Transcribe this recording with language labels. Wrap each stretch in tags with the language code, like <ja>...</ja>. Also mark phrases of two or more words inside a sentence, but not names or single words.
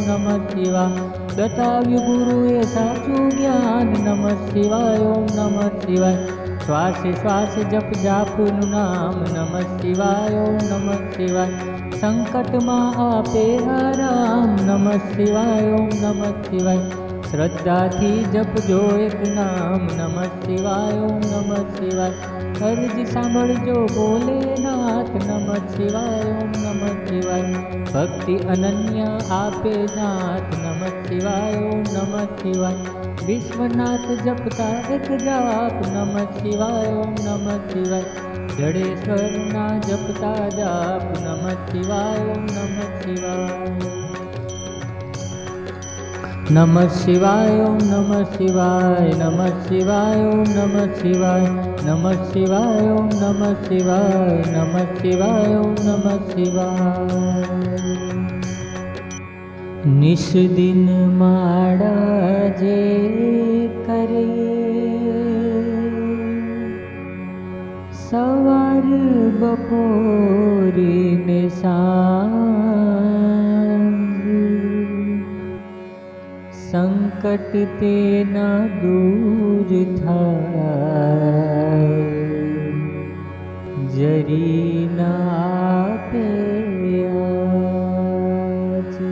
<gu>નમઃ શિવાય બતાવ્યું ગુરુએ સાચું જ્ઞાન નમઃ શિવાય ઓમ નમઃ શિવાય શ્વાસે શ્વાસ જપ જાપનું નામ નમઃ શિવાય ઓમ નમઃ શિવાય સંકટમાં આપે આરામ નમઃ શિવાય ઓમ નમઃ શિવાય શ્રદ્ધાથી જપજો એક નામ નમઃ શિવાય ઓમ નમઃ શિવાય અરજી સાંભળજો ભોલેનાથ નમઃ શિવાય ઓમ નમઃ શિવાય ભક્તિ અનન્ય આપે નાથ નમઃ શિવાય ઓમ નમઃ શિવાય વિશ્વનાથ જપતા એક જાપ નમઃ શિવાય ઓમ નમઃ શિવાય જડેશ્વરના જપતા જાપ નમઃ શિવાય ઓમ નમઃ શિવાય।</gu> <sa>नमः शिवाय ओम नमः शिवाय, नमः शिवाय ओम नमः शिवाय, नमः शिवाय ओम नमः शिवाय, नमः शिवाय ओम नमः शिवाय।</sa> <gu>નિશ દિન માડા જે કરે, સવાર બપોરી ને સાંઝ, સંકટ તે ન દૂર થાય, જરી ન આપે આજ।</gu>